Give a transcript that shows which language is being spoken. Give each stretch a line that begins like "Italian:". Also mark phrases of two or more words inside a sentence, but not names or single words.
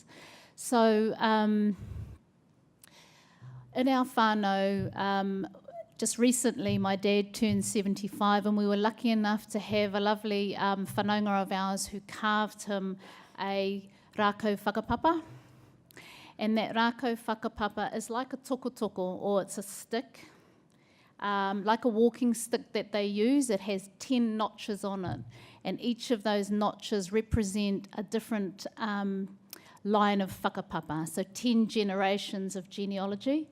English: So in our whānau, just recently my dad turned 75, and we were lucky enough to have a lovely whanaunga of ours who carved him a
Māori: rākau whakapapa.
English: And that
Māori: rākau whakapapa
English: is like a tokotoko, or it's a stick, like a walking stick that they use. It has 10 notches on it, and each of those notches represent a different line of whakapapa, so 10 generations of genealogy.